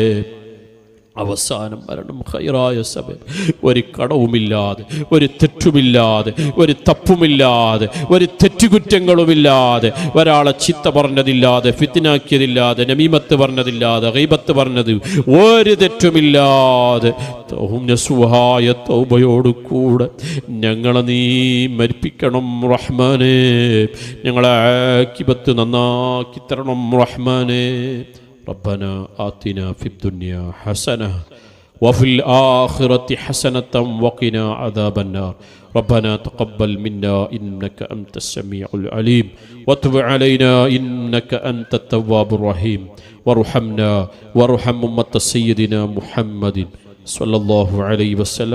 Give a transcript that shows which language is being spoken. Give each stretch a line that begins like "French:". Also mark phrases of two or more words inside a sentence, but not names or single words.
Malayalam: അവസാനം മരണം ഖൈറായ സബബ്, ഒരു കടവുമില്ലാതെ, ഒരു തെറ്റുമില്ലാതെ, ഒരു തപ്പുമില്ലാതെ, ഒരു തെറ്റുകുറ്റങ്ങളുമില്ലാതെ, ഒരാളെ ചിത്ത പറഞ്ഞതില്ലാതെ, ഫിത്നാക്കിയതില്ലാതെ, നമീമത്ത് പറഞ്ഞതില്ലാതെ, ഗൈബത്ത് പറഞ്ഞത് ഒരു തെറ്റുമില്ലാതെ നസുഹായ തൗബയോട് കൂടെ ഞങ്ങളെ നീ മരിപ്പിക്കണം റഹ്മാനെ. ഞങ്ങളെ ആഖിബത്ത് നന്നാക്കി തരണം റഹ്മാനെ.
Arabic: ربنا آتنا في الدنيا حسنة وفي الآخرة حسنة وقنا عذاب النار. ربنا تقبل منا إنك أنت السميع العليم وتب علينا إنك أنت التواب الرحيم وارحمنا وارحم أمة سيدنا محمد صلى الله عليه وسلم.